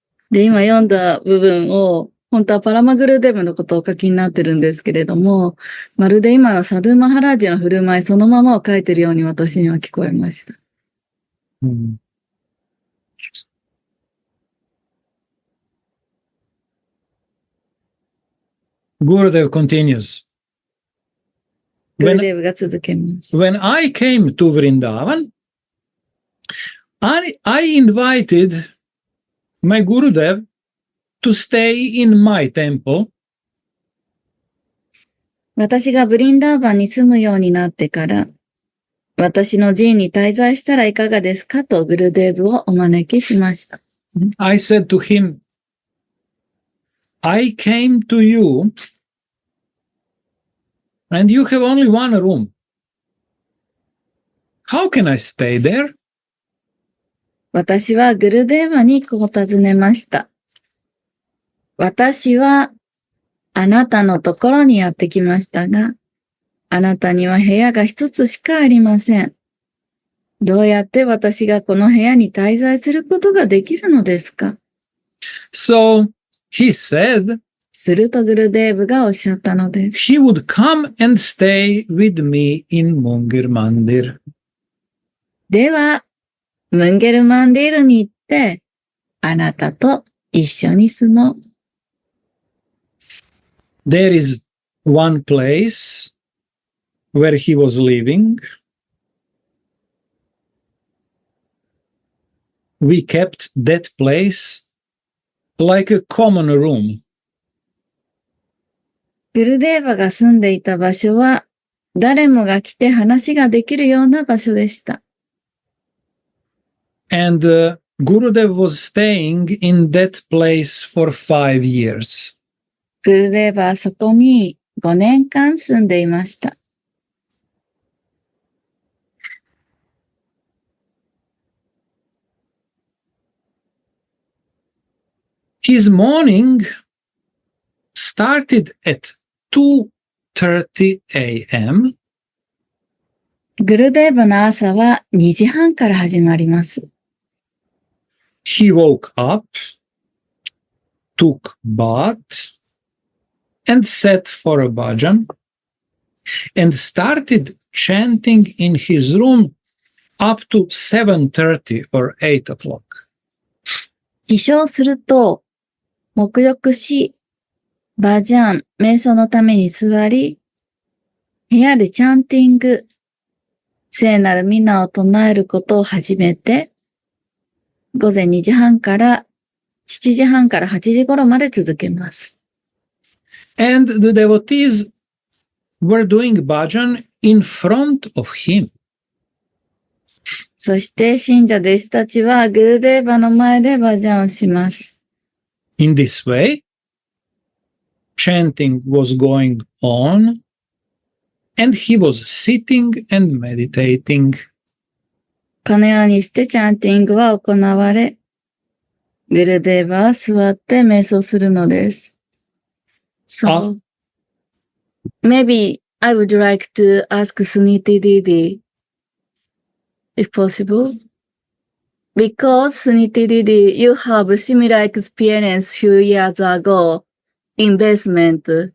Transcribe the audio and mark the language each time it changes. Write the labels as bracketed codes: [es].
[ja] で、今読んだ部分を、本当はパラマグルデブのことをお書きになってるんですけれども、まるで今のサドゥマハラージの振る舞いそのままを書いてるように私には聞こえました。 [en] Gurudev continues. [ja] グルデーブが続けます。 [en] When I came to Vrindavan, I invited my Gurudev to stay in my temple. [ja] 私がブリンダーバンに住むようになってから、私の寺院に滞在したらいかがですかとグルデーブをお招きしました。 [en] I said to him, I came to you and you have only one room. How can I stay there? [ja] 私はグルデーバにこう尋ねました。私はあなたのところにやってきましたが、あなたには部屋が一つしかありません。どうやって私がこの部屋に滞在することができるのですか？ [en] So he said, [ja] するとグルデーブがおっしゃったのです。 [en] he would come and stay with me in Munger Mandir. [ja] では、ムンゲルマンディールに行って、あなたと一緒に住もう。 [en] There is one place where he was living. We kept that place like a common room. [ja] グルデーバが住んでいた場所は、誰もが来て話ができるような場所でした。 [en] And Gurudev was staying in that place for 5 years. [ja] グルデーバはそこに5年間住んでいました。 [en] His morning started at 2:30 a.m. [ja] グルデーバの朝は2時半から始まります。 [en] He woke up, took bath, and sat for a bhajan, and started chanting in his room up to 7:30 or 8 o'clock. [ja] 起床すると、沐浴し、バジャン、瞑想のために座り、部屋でチャンティング、聖なる皆を唱えることを始めて、午前2時半から7時半から8時頃まで続けます。 [en] And the devotees were doing bhajan in front of him. [ja] そして信者弟子たちはグルデーバの前でバジャンをします。 [en] In this way, chanting was going on, and he was sitting and meditating. [ja] このようにしてチャンティングは行われ、グルデーバは座って瞑想するのです。 [en] So, maybe I would like to ask Suniti Didi, if possible. Because Suniti Didi, you have similar experience few years ago in basement.